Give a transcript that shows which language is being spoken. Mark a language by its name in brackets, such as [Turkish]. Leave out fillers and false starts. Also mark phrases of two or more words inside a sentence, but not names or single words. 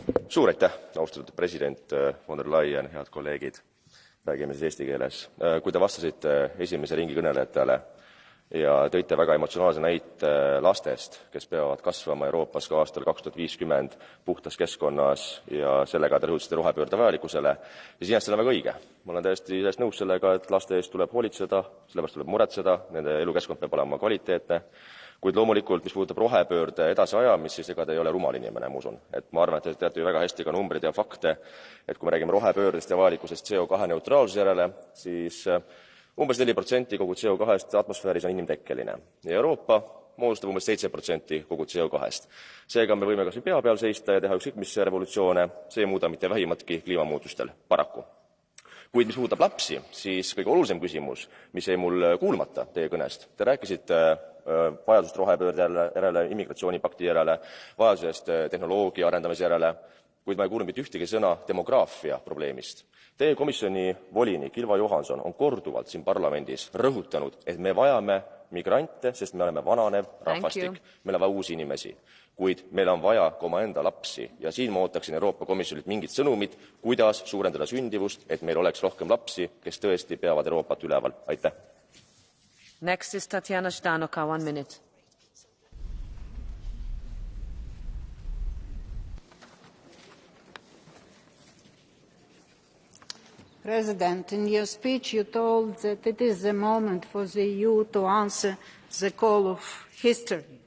[Estonian] suur aitäh, austatud president von der Leyen, head kolleegid. Räägime siis eesti keeles. Kui te vastasite esimese ringi kõnelejatele ja tõite väga emotsionaalse näite lastest, kes peavad kasvama Euroopas ka aastal 2050 puhtas keskkonnas ja sellega te rõhutasite rohepöörde vajalikkusele, siis iseenesest see on väga õige. Ma olen täiesti nõus sellega, et laste eest tuleb hoolitseda, sellepärast tuleb muretseda, nende elukeskkond peab olema kvaliteetne, kuid loomulikult, mis puudutab rohepöörde edasiajamist, siis ega te ei ole rumal inimene, ma usun. Et ma arvan, et te teate ju väga hästi ka numbreid ja fakte, et kui me räägime rohepöördest ja vajalikkusest CO2 neutraalsuse järele, siis umbes 4% kogu CO2-st atmosfääris on inimtekkeline ja Euroopa moodustab umbes 7% kogu CO2-st. Seega me võime kas või pea peal seista ja teha ükskõik mis revolutsioone, see ei muuda mitte vähimatki kliimamuutustel, paraku. Kuid mis puudutab lapsi, siis kõige olulisem küsimus, mis jäi mul kuulmata teie kõnest. Te rääkisite vajadusest rohepöörde järele, immigratsioonipakti järele, vajadusest tehnoloogia arendamise järele, kuid ma ei kuulnud mitte ühtegi sõna demograafia probleemist. Teie komisjoni volinik Ylva Johansson on korduvalt siin parlamendis rõhutanud, et me vajame migrante, sest me oleme vananev rahvastik, meil on vaja uusi inimesi, kuid meil on vaja ka omaenda lapsi ja siin ma ootaksin Euroopa Komisjonilt mingit sõnumit, kuidas suurendada sündivust, et meil oleks rohkem lapsi, kes tõesti peavad Euroopat üleval. Aitäh! [English] Next is Tatjana Ždanoka, 1 minute. President, in your speech you told that it is the moment for the EU to answer the call of history.